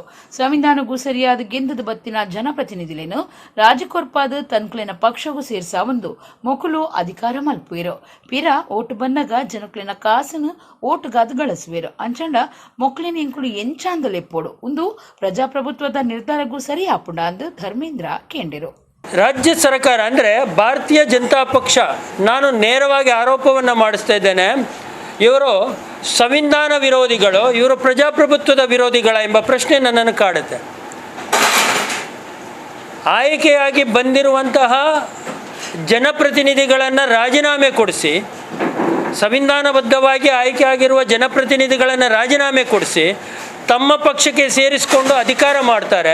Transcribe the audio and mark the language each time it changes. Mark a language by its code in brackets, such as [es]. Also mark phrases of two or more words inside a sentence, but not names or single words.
[tcy] ಸಂವಿಧಾನಗೂ ಸರಿಯಾದ ಗೆಂದದ ಬತ್ತಿನ ಜನಪ್ರತಿನಿಧಿಲೇನು ರಾಜಕೊರ್ಪಾದ ತನ್ಕ್ಲಿನ ಪಕ್ಷಗೂ ಸೇರ್ಸ ಒಂದು ಮೊಕುಲು ಅಧಿಕಾರ ಮಲ್ಪುವಿರು. ಪಿರ ಓಟು ಬನ್ನಗ ಜನಕ್ಲಿನ ಕಾಸನು ಓಟುಗಾದ ಗಳಿಸುವಿರು. ಅಂಚಂಡ ಮೊಕ್ಲಿನ ಎಂಕುಲು ಎಂಚಾಂದಲೆಪ್ಪೋಡು ಒಂದು ಪ್ರಜಾಪ್ರಭುತ್ವದ ನಿರ್ಧಾರಗೂ ಸರಿ ಆಪುಂಡ ಅಂದು ಧರ್ಮೇಂದ್ರ ಕೇಂದಿರು. [kn] ರಾಜ್ಯ ಸರ್ಕಾರ ಅಂದರೆ ಭಾರತೀಯ ಜನತಾ ಪಕ್ಷ, ನಾನು ನೇರವಾಗಿ ಆರೋಪವನ್ನು ಮಾಡಿಸ್ತಾ ಇದ್ದೇನೆ, ಇವರು ಸಂವಿಧಾನ ವಿರೋಧಿಗಳು, ಇವರು ಪ್ರಜಾಪ್ರಭುತ್ವದ ವಿರೋಧಿಗಳ ಎಂಬ ಪ್ರಶ್ನೆ ನನ್ನನ್ನು ಕಾಡುತ್ತೆ. ಆಯ್ಕೆಯಾಗಿ ಬಂದಿರುವಂತಹ ಜನಪ್ರತಿನಿಧಿಗಳನ್ನು ರಾಜೀನಾಮೆ ಕೊಡಿಸಿ, ಸಂವಿಧಾನಬದ್ಧವಾಗಿ ಆಯ್ಕೆಯಾಗಿರುವ ಜನಪ್ರತಿನಿಧಿಗಳನ್ನು ರಾಜೀನಾಮೆ ಕೊಡಿಸಿ ತಮ್ಮ ಪಕ್ಷಕ್ಕೆ ಸೇರಿಸಿಕೊಂಡು ಅಧಿಕಾರ ಮಾಡ್ತಾರೆ.